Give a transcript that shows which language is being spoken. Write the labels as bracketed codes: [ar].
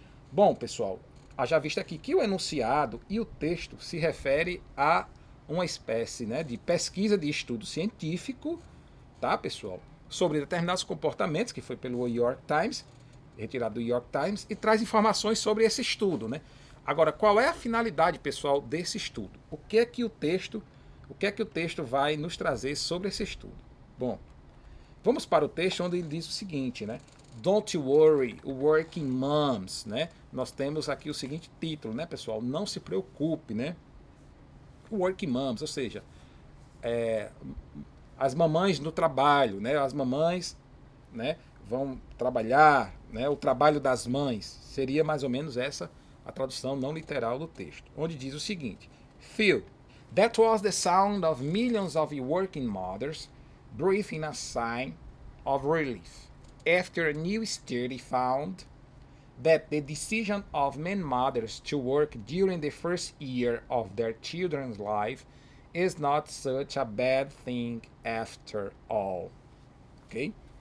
[pt] Bom, pessoal, haja vista aqui que o enunciado e o texto se refere a uma espécie, né, de pesquisa de estudo científico, tá, pessoal, sobre determinados comportamentos, que foi pelo New York Times, retirado do New York Times, e traz informações sobre esse estudo, né? Agora, qual é a finalidade, pessoal, desse estudo? O que é que o texto vai nos trazer sobre esse estudo? Bom, vamos para o texto onde ele diz o seguinte, né? [en] Don't worry, working moms, né? [pt] Nós temos aqui o seguinte título, né, pessoal? Não se preocupe, né? [en] Working moms, [pt] ou seja, as mamães no trabalho, né? As mamães, né, vão trabalhar, né? O trabalho das mães seria mais ou menos essa a tradução não literal do texto, onde diz o seguinte: [en] Phil, that was the sound of millions of working mothers breathing a sigh of relief after a new study found that the decision of many mothers to work during the first year of their children's life is not such a bad thing after all. Ok?